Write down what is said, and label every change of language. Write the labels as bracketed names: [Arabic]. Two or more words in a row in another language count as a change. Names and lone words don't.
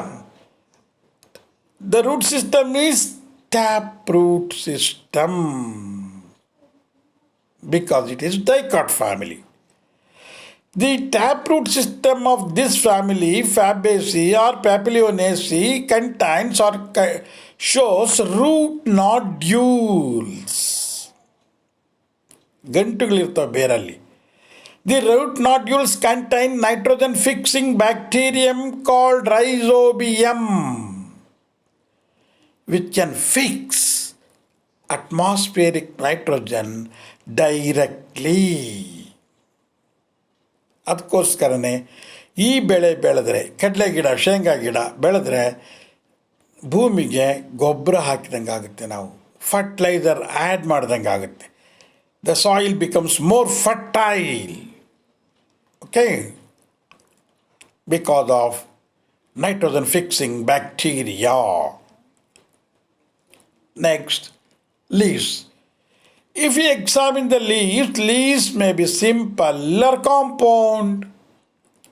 [English] The root system is taproot system, because it is dicot family. The taproot system of this family, Fabaeace or Papilionaceae, contains or shows root nodules. [Kannada] ಗಂಟುಗಳಿರ್ತವೆ ಬೇರಲ್ಲಿ. [English] The root nodules contain nitrogen-fixing bacterium called rhizobium, which can fix atmospheric nitrogen directly. [Kannada] ಅದಕ್ಕೋಸ್ಕರನೇ ಈ ಬೆಳೆ ಬೆಳೆದ್ರೆ, ಕಡಲೆ ಗಿಡ, ಶೇಂಗಾ ಗಿಡ ಬೆಳೆದ್ರೆ ಭೂಮಿಗೆ ಗೊಬ್ಬರ ಹಾಕಿದಂಗೆ ಆಗುತ್ತೆ, ನಾವು [English] fertilizer add [Kannada] ಮಾಡ್ದಂಗೆ ಆಗುತ್ತೆ. [English] The soil becomes more fertile. Okay, because of nitrogen fixing bacteria. Next, leaves. If we examine the leaves may be simple or compound.